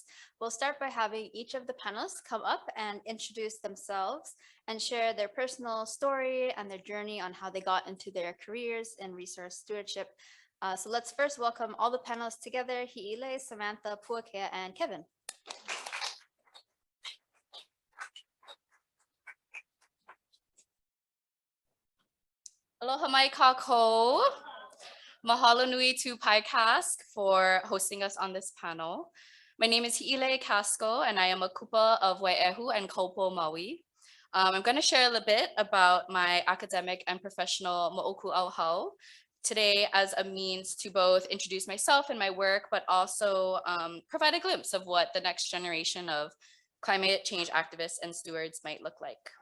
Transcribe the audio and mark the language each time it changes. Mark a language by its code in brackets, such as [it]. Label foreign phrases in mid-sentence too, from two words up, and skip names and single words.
[en] We'll start by having each of the panelists come up and introduce themselves and share their personal story and their journey on how they got into their careers in resource stewardship. So let's first welcome all the panelists together: Hiʻilei, Samantha, Puakea, and Kevin. [haw] Aloha mai kākou. Mahalo nui [en] to PI-CASC for hosting us on this panel. My name is Hiʻilei Casco, and I am a kupa of Waiʻehu and Kaupo Maui. I'm going to share a little bit about my academic and professional mo'oku auhau today as a means to both introduce myself and my work, but also provide a glimpse of what the next generation of climate change activists and stewards might look like.